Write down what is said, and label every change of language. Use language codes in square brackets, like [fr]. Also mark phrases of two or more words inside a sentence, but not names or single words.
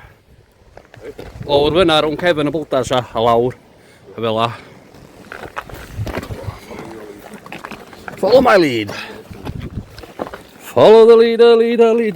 [cy] Lawr fyna rhwng cefn y bwldas a lawr. A fel la. [en] Follow my lead. Follow the leader, leader, leader.